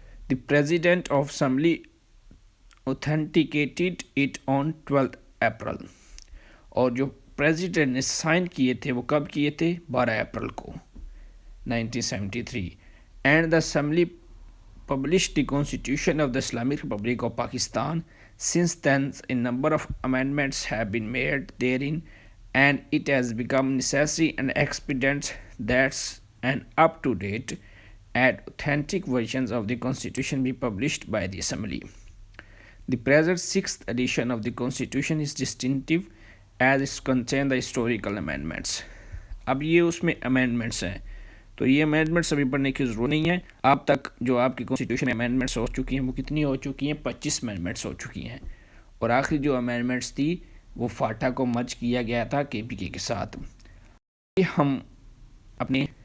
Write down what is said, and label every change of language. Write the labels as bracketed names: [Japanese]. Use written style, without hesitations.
[English] the president of assembly authenticated it on 12 April, [Urdu] اور جو president نے سائن کیے تھے وہ کب کیے تھے؟ 12 اپریل کو [English] 1973۔ And the assembly published the Constitution of the Islamic Republic of Pakistan. Since then, a number of amendments have been made therein, and it has become necessary and expedient that an up-to-date and authentic versions of the Constitution be published by the Assembly. The present 6th edition of the Constitution is distinctive as it contains the historical amendments. [Urdu] اب یہ اس میں amendments ہیں، تو یہ amendments ابھی پڑھنے کی ضرورت نہیں ہے۔ اب تک جو آپ کی کانسٹیٹیوشن امینڈمنٹس ہو چکی ہیں وہ کتنی ہو چکی ہیں؟ 25 امینڈمنٹس ہو چکی ہیں، اور آخری جو امینڈمنٹس تھی وہ فاٹا کو مرج کیا گیا تھا کے پی کے ساتھ۔ ہم اپنے